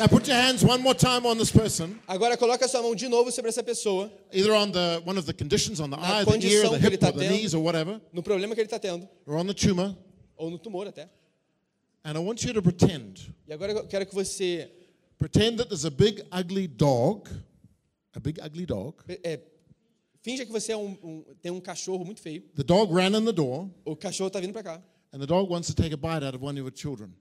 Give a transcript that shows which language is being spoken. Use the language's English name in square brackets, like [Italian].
[English] Now put your hands one more time on this person. [Portuguese] Agora coloca sua mão de novo sobre essa pessoa. [English] Either on the one of the conditions on the [Portuguese] na [English] eye, the ear, the hip, [Portuguese] tá [English] or the knees, or whatever. [Portuguese] No problema que ele está tendo. [English] Or on the tumor. [Portuguese] Ou no tumor até. [English] And I want you to pretend. [Portuguese] E agora eu quero que você [English] pretend that there's a big ugly dog. A big ugly dog. [Portuguese] Finja que você é tem um cachorro muito feio. [English] The dog ran in the door. [Portuguese] O cachorro está vindo para cá. [English] And the dog wants to take a bite out of one of your children.